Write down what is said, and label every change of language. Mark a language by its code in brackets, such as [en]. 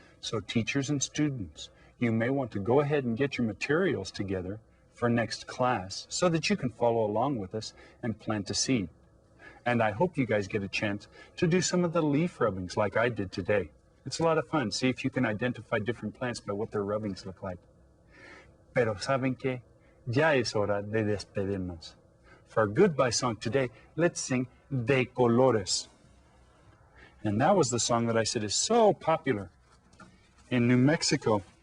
[en] So teachers and students, you may want to go ahead and get your materials together for next class so that you can follow along with us and plant a seed. And I hope you guys get a chance to do some of the leaf rubbings like I did today. It's a lot of fun. See if you can identify different plants by what their rubbings look like. [es] Pero saben que ya es hora de despedirnos. [en] For our goodbye song today, let's sing De Colores. And that was the song that I said is so popular in New Mexico.